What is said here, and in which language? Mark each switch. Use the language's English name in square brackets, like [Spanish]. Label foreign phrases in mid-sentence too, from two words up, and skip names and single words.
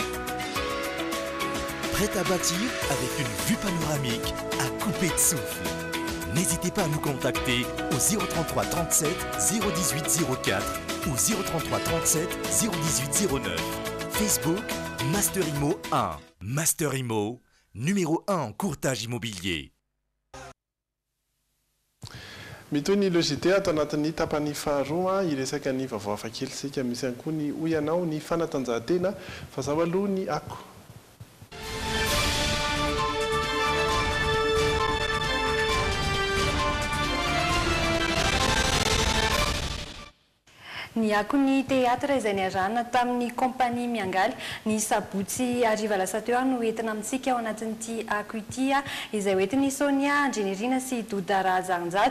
[French] Prêt à bâtir avec une vue panoramique à couper de souffle. N'hésitez pas à nous contacter au 033 37 018 04 ou 033 37 018 09. Facebook Master Imo 1. Master Imo, numéro 1 en courtage immobilier. [Malagasy] Mitoy ny logité atao anatin'ny tapany faharoa iresaka ny vaovao hafakely sika misy ihany koa ny hoy anao ny fanatanjahantena fa zao aloha ny ako. Ny ako ny teatra izay niarahana tamin'ny kompania Miangaly ny sabotsy hariva lasa teo no entina amintsika ao anatin'ity ako ity izay hoentin'ny Sonia Andrenirina sy Doda Rajanjato.